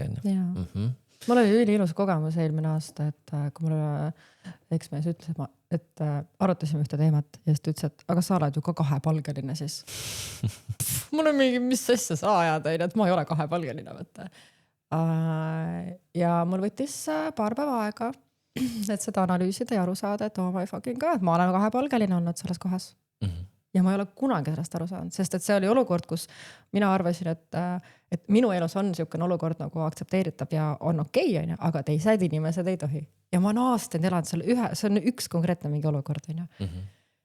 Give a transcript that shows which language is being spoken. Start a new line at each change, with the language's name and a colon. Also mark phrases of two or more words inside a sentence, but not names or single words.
Estonian: Mul oli üliilus kogemus eelmine aasta, et kui mulle eksmees ütles, et arutasime ühte teemat ja siis ta ütles, et aga sa oled ju ka kahepalgeline siis. Mul on mingi, mis asja sa ajad, et ma ei ole kahepalgeline. Võtta. Ja mul võttis paar päeva aega, et seda analüüsida ja aru saada, et
English: my fucking god,
Estonian: ma olen kahepalgeline olnud selles kohas. Ja ma ei ole kunagi sellest aru saanud, sest et see oli olukord, kus mina arvasin, et minu elus on niisugune olukord nagu aktsepteeritab ja on okei, aga teised inimesed ei tohi. Ja ma olen aastaid elanud seal see on üks konkreetne mingi olukord.